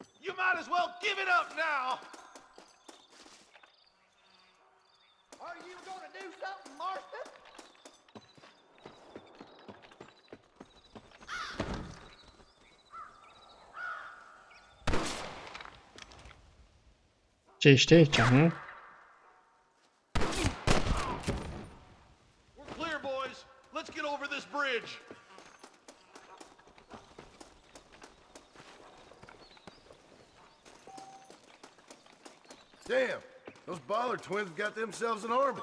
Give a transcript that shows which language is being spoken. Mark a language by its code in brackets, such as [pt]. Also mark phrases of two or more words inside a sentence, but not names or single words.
[en] You might as well give it up now. Are you gonna do something, Marston? [ro] Ce ești aici, nu? [en] We're clear, boys. Let's get over this bridge. Damn, those baller twins got themselves an army.